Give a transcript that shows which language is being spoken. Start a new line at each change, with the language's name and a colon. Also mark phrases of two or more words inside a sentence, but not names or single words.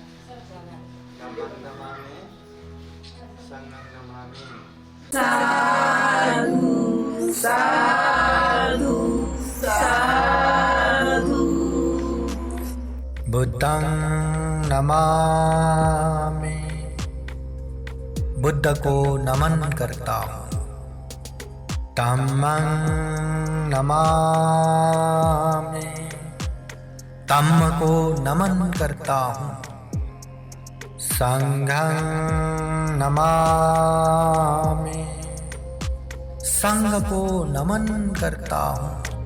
Pali: संगं नमामि बुद्धं नमामि
Hindi: बुद्ध को नमन करता हूँ।
Pali: धम्मं नमामि
Hindi: धम्म को नमन करता हूँ।
Pali: संघं नमामि
Hindi: संघ को नमन करता हूँ।